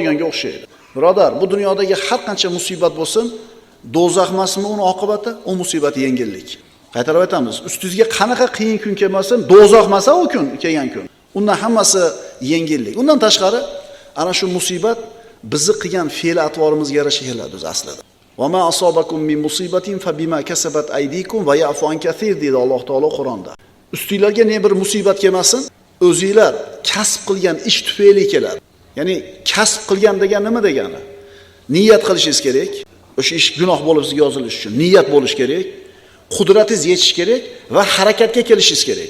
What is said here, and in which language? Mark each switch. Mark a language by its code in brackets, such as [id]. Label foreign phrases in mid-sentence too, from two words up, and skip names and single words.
[uz] Birodar, bu dunyodagi har qancha musibat bo'lsin, do'zax emasmi uni oqibati? U musibat yengillik. Qaytarib aytamiz, ustingizga qanaqa qiyin kun kelmasin, do'zax emas u kun, kelgan kun. Undan hammasi yengillik. Undan tashqari ana shu musibat bizni qilgan fe'l-atvorimizga yarasha keladi o'z aslida. [ar] وما أصابكم من مصيبة فبما كسبت أيديكم ويعفو عن كثير deydi Alloh taolo Qur'onda. [uz] Ustingizlarga ne bir musibat kelmasin, o'zingizlar kasb qilgan ish tufayli keladi. Ya'ni kasb qilgan degan nima degani? Niyat qilishingiz kerak. O'sha ish gunoh bo'lib sizga yozilishi uchun niyat bo'lish kerak, qudratingiz yetish kerak va harakatga kelishingiz kerak.